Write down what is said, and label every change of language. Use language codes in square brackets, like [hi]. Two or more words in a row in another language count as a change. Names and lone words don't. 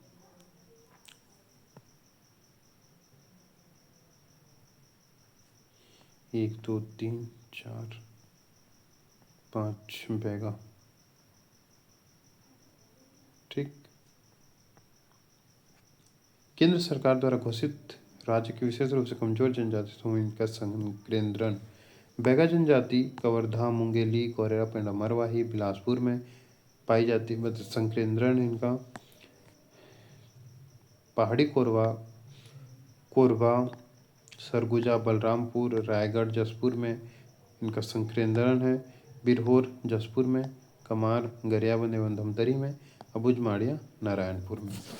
[hi] एक दो तीन चार पाँच बैगा ठीक। केंद्र सरकार द्वारा घोषित राज्य के विशेष रूप से कमजोर जनजाति समूह इनका संकेंद्रण। बैगा जनजाति कवर्धा मुंगेली कोरेरा पेंडा मरवाही बिलासपुर में पाई जाती है। संकेंद्रण इनका पहाड़ी कोरबा सरगुजा बलरामपुर रायगढ़ जसपुर में इनका संकेंद्रण है बिरहोर जसपुर में, कमार गरियाबंद एवं धमतरी में, अबुझ माड़िया नारायणपुर में।